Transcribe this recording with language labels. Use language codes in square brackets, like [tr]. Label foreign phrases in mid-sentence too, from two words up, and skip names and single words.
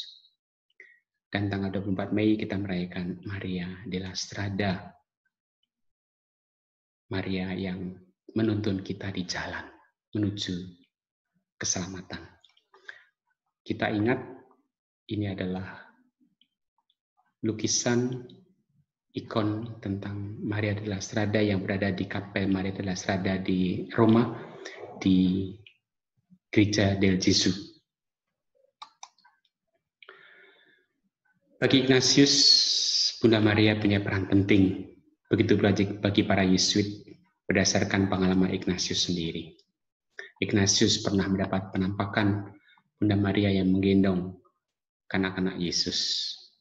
[id] Dan tanggal 24 Mei kita merayakan Maria della Strada, Maria yang menuntun kita di jalan menuju keselamatan. Kita ingat ini adalah lukisan ikon tentang Maria della Strada yang berada di Kapel Maria della Strada di Roma, di Gereja del Gesù. Bagi Ignatius, Bunda Maria punya peran penting, begitu pula bagi para Yesuit berdasarkan pengalaman Ignatius sendiri. Ignatius pernah mendapat penampakan Bunda Maria yang menggendong kanak-kanak Yesus.